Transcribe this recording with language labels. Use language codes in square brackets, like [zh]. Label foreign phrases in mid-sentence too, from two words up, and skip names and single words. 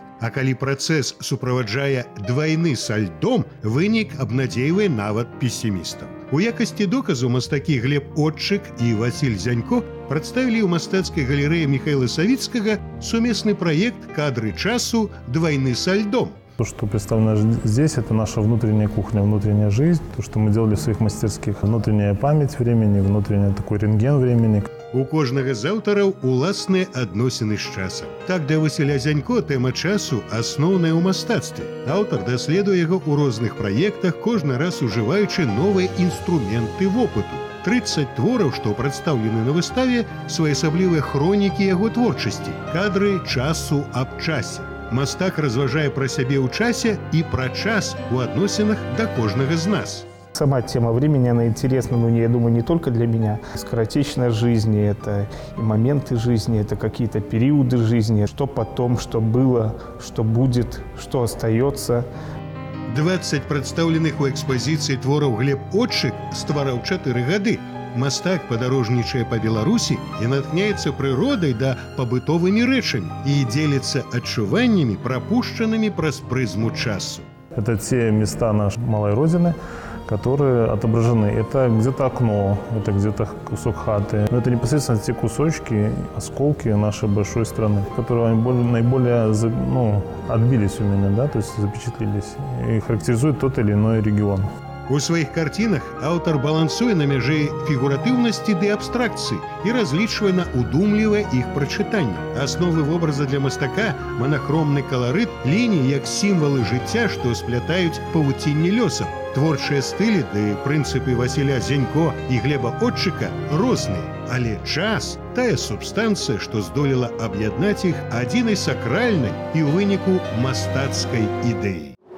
[be] А калі працэс суправаджае двайны сальдом, вынік абнадзейвае нават песімістаў. У якасці доказу мастакі Глеб Отчык і Васіль Зянько прадставілі ў мастацкай галерэі Михайла Савіцкага сумесны праект «Кадры часу. Двойны сальдом». [ru] То, что представлено здесь, это наша внутренняя кухня, внутренняя жизнь. То, что мы делали в своих мастерских. Внутренняя память времени, внутренний такой рентген времени. [be] У кожнага з аўтараў уласныя адносіны з часам. Так, для Васіля Зянько тэма часу асноўная ў мастацтве. Аўтар даследуе яго ў розных праектах, кожны раз ужываючы новыя інструменты вопыту. 30 твораў, што прадстаўлены на выставе, своеасаблівыя хронікі яго творчасці. Кадры часу аб часе. Мастак разважае пра сябе ў часе і пра час у адносінах да кожнага з нас. [ru] Сама тема времени, она интересна, но, я думаю, не только для меня. Скоротечность жизни, это и моменты жизни, это какие-то периоды жизни. Что потом, что было, что будет, что остается. [be] 20 прадстаўленых у экспазіцыі твораў Глеб Отчык ствараў 4 гады. Мастак падарожнічае па Беларусі і натхняецца прыродай да пабытовымі рэчамі і дзеліцца адчуваннямі, прапушчанымі праз прызму часу. [ru] Это те места нашей малой родины, которые отображены. Это где-то окно, это где-то кусок хаты. Но это непосредственно те кусочки, осколки нашей большой страны, которые наиболее отбились у меня, да, то есть запечатлелись и характеризуют тот или иной регион. [be] У сваіх карцінах аўтар балансуе на мяжы фігуратыўнасці ды абстракцыі і разлічвае на удумлівае іх прачытанне. Асновы вобраза для мастака – манахромны каларыт, лініі як сімвалы жыцця, што сплятаюць павуцінне лёсаў. Творчыя стылі ды прынцыпы Васіля Зянько і Глеба Отчыка розныя, але час – тая субстанцыя, што здолела аб'яднаць іх адзінай сакральнай і ў выніку мастацкай ідэі.